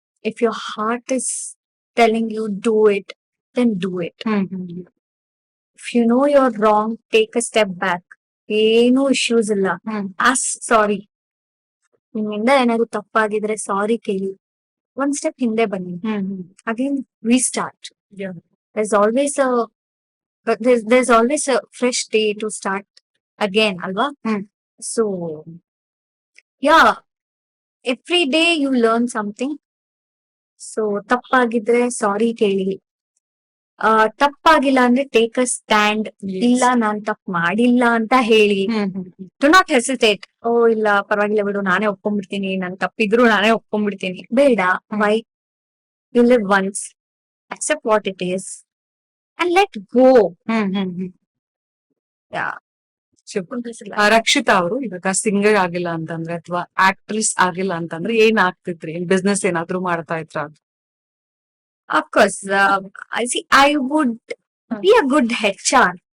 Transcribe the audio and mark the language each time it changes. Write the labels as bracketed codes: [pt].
[en] If your heart is telling you do it, then do it. If you know you're wrong, take a step back. [kn] ಏನೂ issues ಇಲ್ಲ. [en] Ask sorry. [kn] ನಿಮ್ಮಿಂದ ಏನಾದ್ರು ತಪ್ಪಾಗಿದ್ರೆ ಸಾರಿ ಕೇಳಿ, ಒಂದ್ step ಹಿಂದೆ ಬನ್ನಿ. [en] Again restart. there's always a there's always a fresh day to start again, alva. So yeah, every day you learn something. [kn] So ತಪ್ಪಾಗಿದ್ರೆ ಸಾರಿ ಕೇಳಿ. ತಪ್ಪಾಗಿಲ್ಲ ಅಂದ್ರೆ [en] Take a stand. [kn] ಇಲ್ಲ ನಾನ್ ತಪ್ಪು ಮಾಡಿಲ್ಲ ಅಂತ ಹೇಳಿ. [en] Do not hesitate. [kn] ಓ ಇಲ್ಲ ಪರವಾಗಿಲ್ಲ ಬಿಡು, ನಾನೇ ಒಪ್ಕೊಂಡ್ಬಿಡ್ತೀನಿ, ನನ್ ತಪ್ಪಿದ್ರು ನಾನೇ ಒಪ್ಕೊಂಡ್ಬಿಡ್ತೀನಿ. ಬೇಡ. Y? [en] You live once, accept what it is and let go. Yeah. [kn] Rakshita ಅವರು ಇವಾಗ ಸಿಂಗರ್ ಆಗಿಲ್ಲ ಅಂತಂದ್ರೆ ಅಥವಾ ಆಕ್ಟ್ರೆಸ್ ಆಗಿಲ್ಲ ಅಂತಂದ್ರೆ ಏನ್ ಆಗ್ತಿದ್ರಿ? ಬಿಸ್ನೆಸ್ ಏನಾದ್ರು ಮಾಡ್ತಾ ಇದ್ರ? [en] Of course, I would be a good HR.